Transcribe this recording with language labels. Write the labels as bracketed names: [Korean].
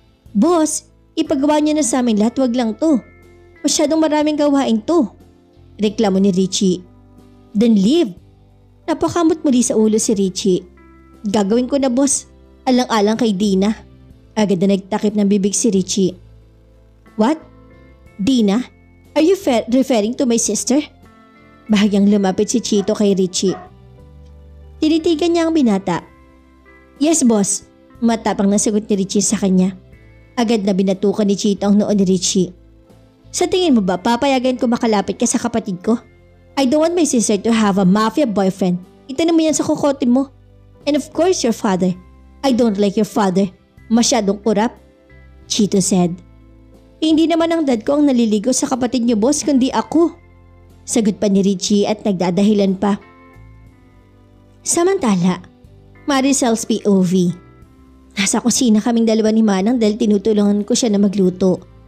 [Filipino] Boss, ipagawa niyo na sa amin lahat, wag lang to. Masyadong maraming gawain to. Reklamo ni Richie. [English] Then leave. [Filipino] Napakamot muli sa ulo si Richie. Gagawin ko na, boss. Alang-alang kay Dina. Agad na nagtakip ng bibig si Richie. [English] What? Dina? Are you referring to my sister? [Filipino] Bahagyang lumapit si Chito kay Richie. Tinitigan niya ang binata. [English] Yes, boss. [Filipino] Matapang na sagot ni Richie sa kanya. Agad na binatukan ni Chito ang noo ni Richie. Sa tingin mo ba papayagan ko makalapit ka sa kapatid ko? [English] I don't want my sister to have a mafia boyfriend. [Filipino] Itanong mo yan sa kukote mo. [English] And of course your father. I don't like your father. [Filipino] Masyadong kurap. [English] Chito said. [Filipino] Hindi naman ang dad ko ang naliligo sa kapatid niyo, boss, kundi ako. Sagot pa ni Richie at nagdadahilan pa. Samantala, Maricel's POV. Nasa kusina kaming dalawa ni Manang dahil tinutulungan ko siya na magluto.